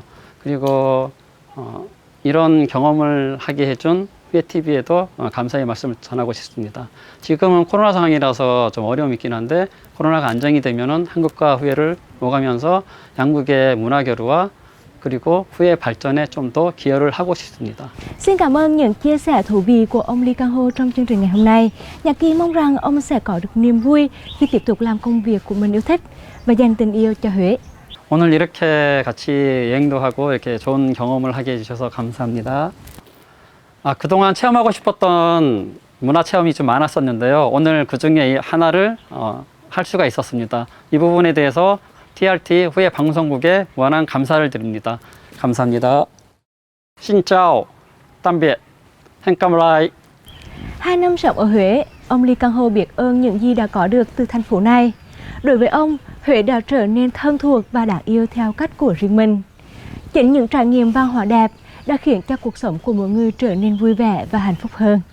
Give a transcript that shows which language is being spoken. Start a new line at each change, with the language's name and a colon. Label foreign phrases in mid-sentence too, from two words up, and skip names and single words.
Korean: 그리고 이런 경험을 하게 해준 후예TV에도 감사의 말씀을 전하고 싶습니다. 지금은 코로나 상황이라서 좀 어려움이 있긴 한데 코로나가 안정이 되면은 한국과 후예를 오가면서 양국의 문화 교류와 그리고 후예 발전에 좀 더 기여를 하고 싶습니다.
Vietnamese: Xin cảm ơn những chia sẻ thú vị của ông Ly Cang Ho trong chương trình ngày hôm nay. Nhạc Kỳ mong rằng ông sẽ có được niềm vui khi tiếp tục làm công việc của mình yêu thích và dành tình yêu cho Huế.
Korean: 오늘 이렇게 같이 여행도 하고 이렇게 좋은 경험을 하게 해주셔서 감사합니다. 그동안 체험하고 싶었던 문화 체험이 좀 많았었는데요. 오늘 그 중에 하나를 할 수가 있었습니다. 이 부분에 대해서 TRT 후예 방송국에 무한한 감사를 드립니다. 감사합니다.
Vietnamese: Xin chào, tạm biệt, hẹn gặp lại. 2 năm sống ở Huế, ông Ly Cang Ho biết ơn những gì đã có được từ thành phố này. Đối với ông, Huế đã trở nên thân thuộc và đáng yêu theo cách của riêng mình. Chính những trải nghiệm văn hóa đẹp đã khiến cho cuộc sống của mỗi người trở nên vui vẻ và hạnh phúc hơn.